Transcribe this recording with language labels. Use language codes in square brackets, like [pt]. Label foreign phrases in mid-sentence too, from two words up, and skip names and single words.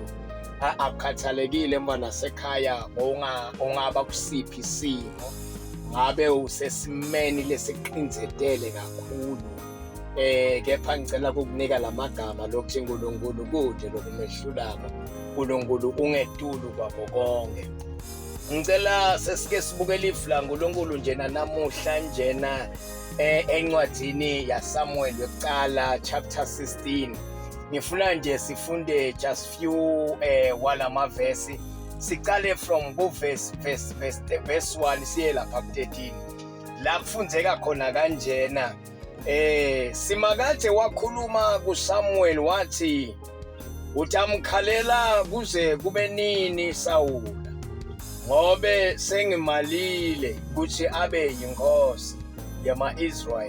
[ss] Akukhathalekile mfana sekhaya ongaba kusiphi isimo, ngabe usesimeni lesiqinzetele kakhulu, kepha ngicela ukukunika lamagama lokuthi uNkulunkulu kude lokumehlulako, uNkulunkulu ungedulu kwabo konke. Ngicela sesike sibuke live laNkulunkulu njena namuhla njena encwadini yaSamuel yokuqala chapter 16. Ngifuna nje sifunde [en] just few [ss] walama verse. Siqale [en] from verse 1 [ss] siye lapha ku13. La kufundzeka khona kanjena simakade wakhuluma kuSamuel wathi utamkhalela kuze kube nini Sawula, ngobe sengimalile ukuthi abe yinkosi yama-Israyeli.